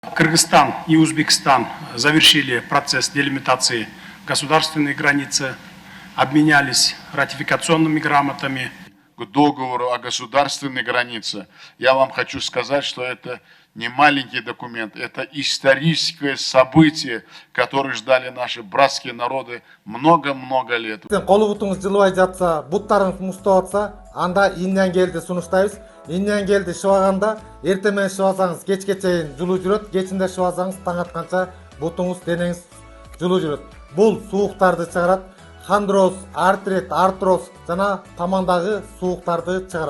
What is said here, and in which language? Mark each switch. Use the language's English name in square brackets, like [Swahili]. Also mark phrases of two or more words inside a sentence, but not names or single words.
[Russian] Кыргызстан и Узбекистан завершили процесс делимитации государственной границы, обменялись ратификационными грамотами. К договору о государственной границе, я вам хочу сказать, что это не маленький документ, это историческое событие, которое ждали наши братские народы много-много лет. [Kyrgyz] Колу бутуңуз жылыбай жатса, буттарыңыз муздап атса, анда инден келди сунуштайбыз. Инден келди шыбаганда, эртең менен шыбасаңыз кечке чейин жылуу жүрөт, кечинде шыбасаңыз таң атканча бутуңуз, денеңиз жылуу жүрөт. Бул сууктарды чыгарат. Хондроз, артрит, артроз жана тамандагы сууктарды чыгарат.